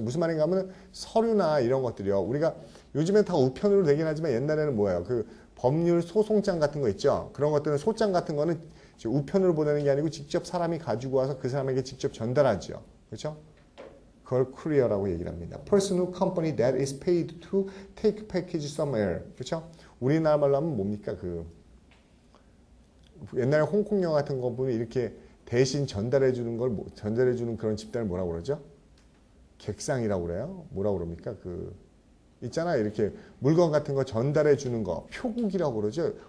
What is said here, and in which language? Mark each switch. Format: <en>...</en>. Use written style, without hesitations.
<ko>무슨 말인가 하면 서류나 이런 것들이요. 우리가 요즘엔 다 우편으로 되긴 하지만 옛날에는 뭐예요? 법률 소송장 같은 거 있죠. 그런 것들은 소장 같은 거는 우편으로 보내는 게 아니고 직접 사람이 가지고 와서 그 사람에게 직접 전달하죠. 그렇죠? 그걸 courier라고 얘기를 합니다.</ko> <en>Personal company that is paid to take package somewhere.</en> <ko>그렇죠? 우리나라 말로 하면 뭡니까? 옛날에 홍콩 영화 같은 거 보면 이렇게 대신 전달해 주는 그런 집단을 뭐라고 그러죠? 객상이라고 그래요? 뭐라고 그럽니까? 있잖아요. 이렇게 물건 같은 거 전달해 주는 거 표국이라고 그러죠.</ko>